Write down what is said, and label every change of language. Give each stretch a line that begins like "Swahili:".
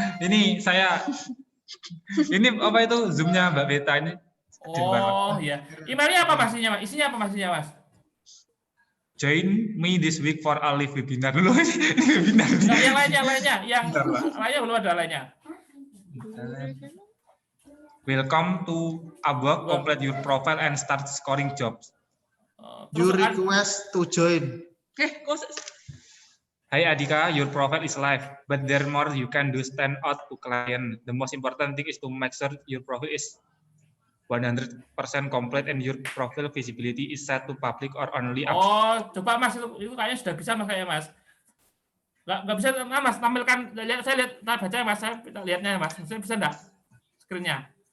Indonesian: Ini saya, ini apa itu Zoom-nya Mbak Beta ini? Oh iya. Emailnya apa Mas? Isinya apa Mas?
English: Join me this week for a live webinar dulu. Webinar.
Indonesian: Nah, yang lainnya. Lainnya belum ada lainnya.
English: Welcome to Upwork, complete your profile and start scoring jobs. You request to join. Hi Adika, your profile is live, but there more you can do stand out to client. The most important thing is to make sure your profile is 100% complete and your profile visibility is set to public or only.
Indonesian: Oh, coba Mas itu kayaknya sudah bisa Mas kayaknya Mas. Nggak bisa Mas tampilkan, saya lihat baca Mas, saya lihatnya Mas. Saya bisa enggak screen-nya?